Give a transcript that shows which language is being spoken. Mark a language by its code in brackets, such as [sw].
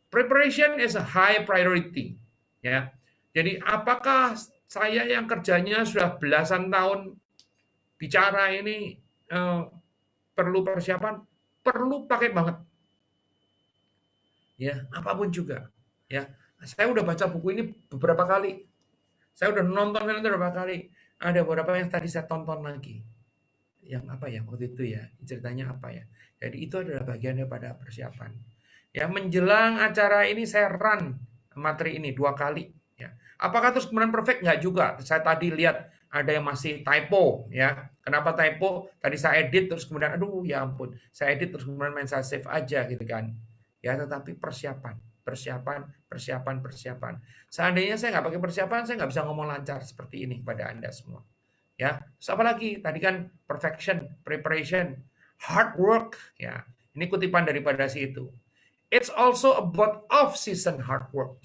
[en] Preparation is a high priority. [id] Ya, jadi apakah saya yang kerjanya sudah belasan tahun bicara ini perlu persiapan? Perlu pakai banget. Ya, apapun juga. Ya, saya udah baca buku ini beberapa kali. Saya udah nonton film itu beberapa kali. Ada beberapa yang tadi saya tonton lagi. Yang apa ya waktu itu ya, ceritanya apa ya. Jadi itu adalah bagian daripada persiapan. Ya, menjelang acara ini saya run materi ini 2 kali. Ya. Apakah terus kemudian perfect? Nggak juga. Saya tadi lihat ada yang masih typo. Ya. Kenapa typo? Tadi saya edit terus kemudian, aduh ya ampun. Saya edit terus kemudian main saya save aja gitu kan. Ya, tetapi persiapan. Persiapan. Seandainya saya nggak pakai persiapan, saya nggak bisa ngomong lancar seperti ini kepada Anda semua. Ya, terus apa lagi? Tadi kan perfection, preparation, hard work. Ya, ini kutipan daripada si itu. [en] It's also about off-season hard work.